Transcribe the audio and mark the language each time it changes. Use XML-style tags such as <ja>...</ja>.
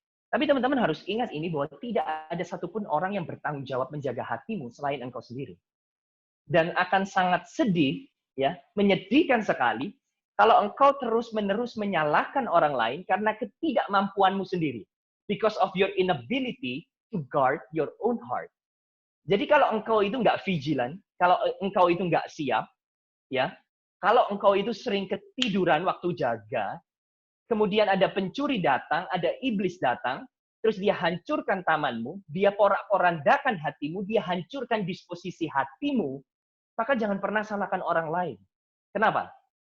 <id>Tapi teman-teman harus ingat ini bahwa tidak ada satupun orang yang bertanggung jawab menjaga hatimu selain engkau sendiri. Dan akan sangat sedih, ya, menyedihkan sekali kalau engkau terus-menerus menyalahkan orang lain karena ketidakmampuanmu sendiri.</id> <en>because of your inability to guard your own heart.</en> <id>Jadi kalau engkau itu nggak vigilant, kalau engkau itu nggak siap, ya, kalau engkau itu sering ketiduran waktu jaga, kemudian ada pencuri datang, ada iblis datang, terus dia hancurkan tamanmu, dia porak-porandakan hatimu, dia hancurkan disposisi hatimu, maka jangan pernah salahkan orang lain. Kenapa?</id>